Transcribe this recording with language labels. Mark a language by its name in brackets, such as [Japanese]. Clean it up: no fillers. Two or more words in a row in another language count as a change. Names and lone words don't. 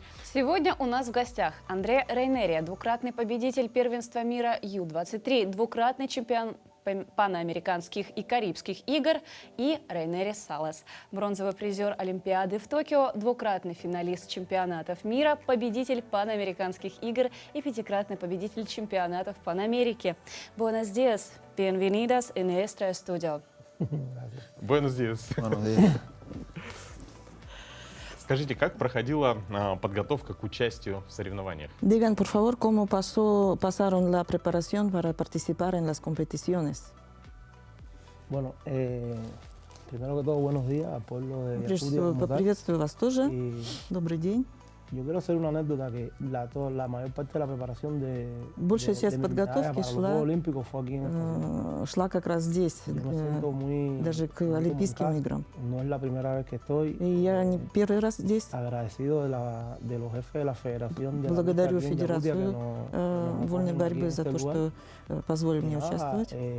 [Russian] Сегодня у нас в гостях Андре Рейнери, двукратный победитель первенства мира Ю-23, двукратный чемпион паноамериканских и карибских игр, и Рейнери Салас, бронзовый призер Олимпиады в Токио, двукратный финалист чемпионатов мира, победитель паноамериканских игр и пятикратный победитель чемпионатов Панамерики. [Spanish] Buenos días, bienvenidos en nuestro estudio. Buenos días. [Russian] Скажите, как проходила подготовка к участию в соревнованиях? [Spanish] Digan, por favor, cómo pasaron la preparación para participar en las competiciones. Bueno, primero que todo, buenos días al pueblo de [Russian] Прежде всего, поприветствую вас тоже. Добрый день. [Spanish] Yo quiero hacer una anécdota que la mayor parte de la preparación [Russian] Большая часть подготовки шла как раз здесь, даже к Олимпийским играм. И я не первый раз здесь. Благодарю Федерацию вольной борьбы за то, что позволили мне участвовать.